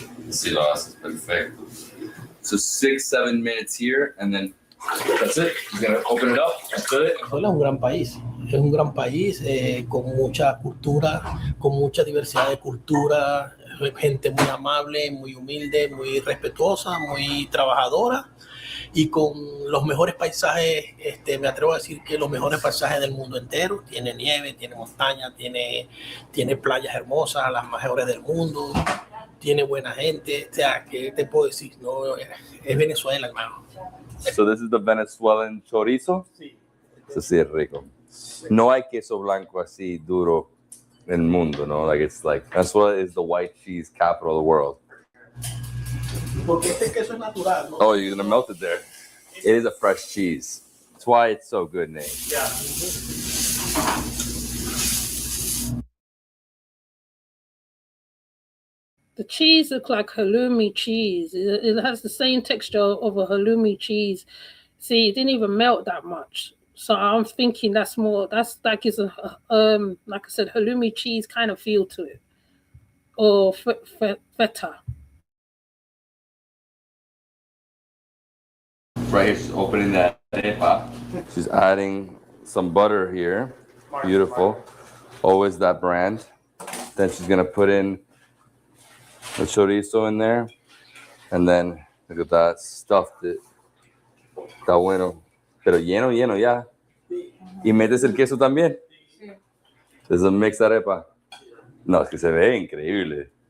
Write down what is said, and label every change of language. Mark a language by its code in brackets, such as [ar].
[en] See, that's perfect. So 6-7 minutes here, and then that's it. You're gonna open it up. That's it. [es] Venezuela es un gran país con mucha cultura, con mucha diversidad de cultura, gente muy amable, muy humilde, muy respetuosa, muy trabajadora y con los mejores paisajes, me atrevo a decir que los mejores paisajes del mundo entero. Tiene nieve, tiene montaña, tiene playas hermosas, las mejores del mundo, tiene buena gente, o sea, ¿qué te puedo decir? No, es Venezuela, hermano. [en] So this is the Venezuelan chorizo. [es] Sí. Eso sí es rico. No hay queso blanco así duro en el mundo, no? [en] Like it's like Venezuela is the white cheese capital of the world. [es] Porque este queso es natural, ¿no? [en] Oh, you're gonna melt it there. It is a fresh cheese. That's why it's so good, Nate. Yeah. The cheese looks like halloumi cheese. It has the same texture of a halloumi cheese. See, it didn't even melt that much. So I'm thinking that gives a like I said, halloumi cheese kind of feel to it, or feta. Right here, she's opening that arepa. She's adding some butter here. Beautiful. Always that brand. Then she's gonna put in the chorizo in there, and then look at that, stuffed it. [es] Está bueno, pero lleno, ya. Y metes el queso también. [en] There's a mixed arepa. [es] No, es que se ve increíble.